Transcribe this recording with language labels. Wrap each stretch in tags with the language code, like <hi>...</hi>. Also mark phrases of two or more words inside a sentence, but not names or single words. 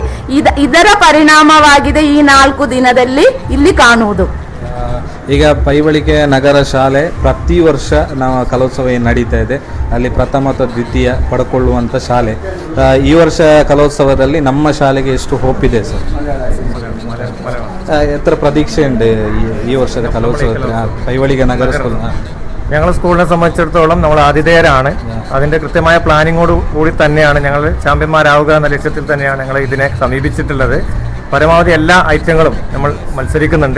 <kn>ಇದರ ಪರಿಣಾಮವಾಗಿದೆ ಈ 4 ದಿನದಲ್ಲಿ ಇಲ್ಲಿ ಕಾಣುವುದು. ಈಗ ಪೈವಳಿಕೆ ನಗರ ಶಾಲೆ ಪ್ರತಿ ವರ್ಷ ನಾವು ಕಲೋತ್ಸವ ಏನು ನಡೀತಾ ಇದೆ ಅಲ್ಲಿ ಪ್ರಥಮ ಅಥವಾ ದ್ವಿತೀಯ ಪಡ್ಕೊಳ್ಳುವಂಥ ಶಾಲೆ. ಈ ವರ್ಷ ಕಲೋತ್ಸವದಲ್ಲಿ ನಮ್ಮ ಶಾಲೆಗೆ ಎಷ್ಟು ಹೋಪ್ ಇದೆ സർ?</kn> <ml>എത്ര പ്രതീക്ഷയുണ്ട് ഈ വർഷത്തെ കലോത്സവത്തിൽ പൈവളിക നഗര സ്കൂൾ? ഞങ്ങൾ സ്കൂളിനെ സംബന്ധിച്ചിടത്തോളം നമ്മൾ ആതിഥേയരാണ്. അതിൻ്റെ കൃത്യമായ പ്ലാനിങ്ങോട് കൂടി തന്നെയാണ് ഞങ്ങൾ ചാമ്പ്യന്മാരാവുക എന്ന ലക്ഷ്യത്തിൽ തന്നെയാണ് ഞങ്ങൾ ഇതിനെ സമീപിച്ചിട്ടുള്ളത്. പരമാവധി എല്ലാ ഐറ്റങ്ങളും നമ്മൾ മത്സരിക്കുന്നുണ്ട്.</ml>